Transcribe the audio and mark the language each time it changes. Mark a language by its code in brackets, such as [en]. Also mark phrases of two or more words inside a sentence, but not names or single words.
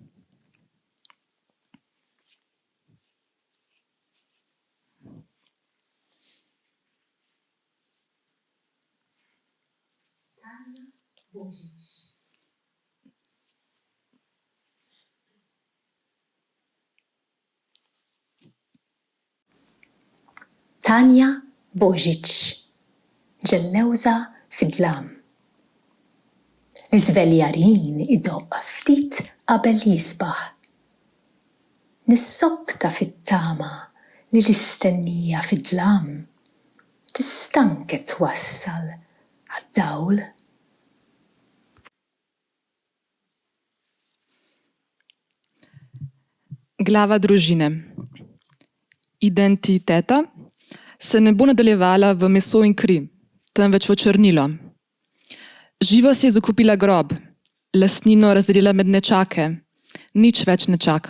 [mt] Tanja Božič. Tanja Božič, ġellewża fid-dlam. L-iżveljarin idoqq ftit qabel jisbaħ. Nissokta fit-tama li l-istennija fid-dlam tistanket twassal għad-dawl. [sl] Glava družine. Identiteta se ne bo nadaljevala v meso in kri, temveč v črnilo. Živa si je zakupila grob, lastnino razdelila med nečake, nič več ne čaka.